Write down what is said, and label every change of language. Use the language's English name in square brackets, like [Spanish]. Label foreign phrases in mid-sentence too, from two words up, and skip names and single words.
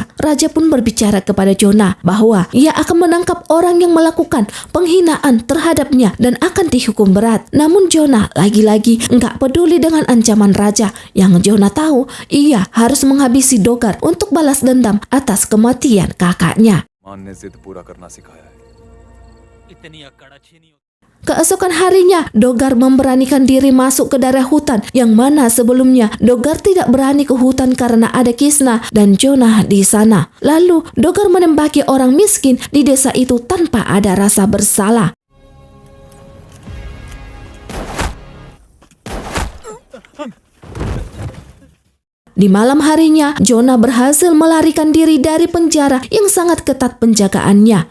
[Indonesian] Raja pun berbicara kepada Jonah bahwa ia akan menangkap orang yang melakukan penghinaan terhadapnya dan akan dihukum berat. Namun Jonah lagi-lagi nggak peduli dengan ancaman Raja. Yang Jonah tahu, ia harus menghabisi Dogar untuk balas dendam atas kematian kakaknya. [Hindi] मान ने जिद पूरा करना सिखाया है। इतनी अक्कड़ अच्छी नहीं होती। [Indonesian] Keesokan harinya, Dogar memberanikan diri masuk ke daerah hutan yang mana sebelumnya Dogar tidak berani ke hutan karena ada Kisna dan Jonah di sana. Lalu, Dogar menembaki orang miskin di desa itu tanpa ada rasa bersalah. Di malam harinya, Jonah berhasil melarikan diri dari penjara yang sangat ketat penjagaannya.